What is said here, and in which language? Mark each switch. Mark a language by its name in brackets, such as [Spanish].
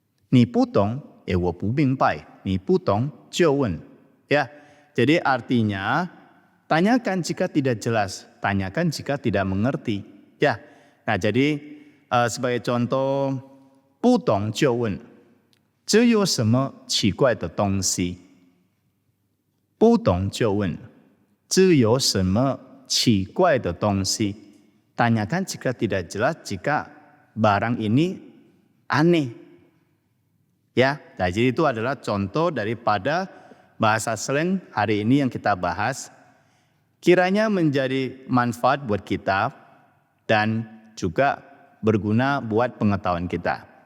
[Chinese] 你不懂，我不明白。你不懂就问. [Indonesian] Ya, jadi artinya tanyakan jika tidak jelas, tanyakan jika tidak mengerti. Ya, nah jadi sebagai contoh [Chinese] 不懂就问. 这有什么奇怪的东西？不懂就问，这有什么奇怪的东西？ [Indonesian] Tanyakan jika tidak jelas, jika barang ini aneh. Ya, nah, jadi itu adalah contoh daripada bahasa slang hari ini yang kita bahas. Kiranya menjadi manfaat buat kita dan juga berguna buat pengetahuan kita.